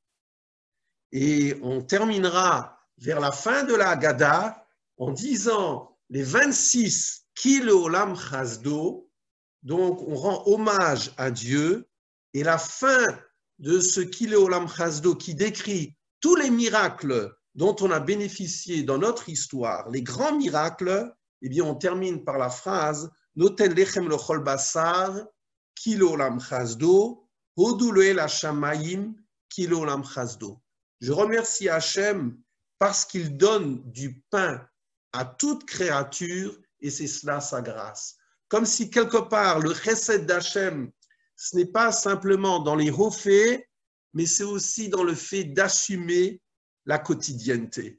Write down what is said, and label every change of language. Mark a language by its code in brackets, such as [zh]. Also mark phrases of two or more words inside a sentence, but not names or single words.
[fr] Et on terminera vers la fin de la Haggadah en disant les 26 [he] כי לעולם חסדו, [fr] donc on rend hommage à Dieu, et la fin de ce [he] כי לעולם חסדו [fr] qui décrit tous les miracles dont on a bénéficié dans notre histoire, les grands miracles, eh bien on termine par la phrase [he] נותן לחם לכל בשר, כי לעולם חסדו, הודו לאל השמים, כי לעולם חסדו. [fr] Je remercie Hachem parce qu'il donne du pain à toute créature et c'est cela sa grâce. Comme si quelque part le chesed d'Hachem, ce n'est pas simplement dans les hauts faits, mais c'est aussi dans le fait d'assumer la quotidienneté.